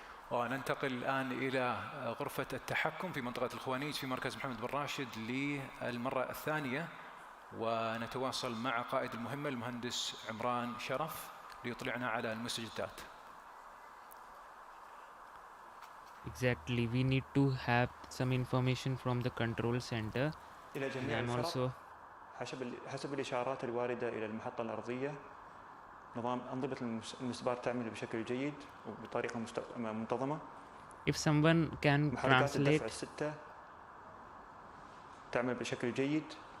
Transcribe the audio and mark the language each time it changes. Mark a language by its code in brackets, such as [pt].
[ar] وننتقل الآن إلى غرفة التحكم في منطقة الخوانيج في مركز محمد بن راشد للمرة الثانية، ونتواصل مع قائد المهمة المهندس عمران شرف ليطلعنا على المستجدات. [en] Exactly, we need to have some information from the control center. [ar] إلى جميع الفرق حسب الإشارات الواردة إلى المحطة الأرضية، نظام أنظمة المسبار تعمل بشكل جيد وبطريقة منتظمة. [en] If someone can [ar] محركات [en] translate. [ar] الدفع الستة تعمل بشكل جيد.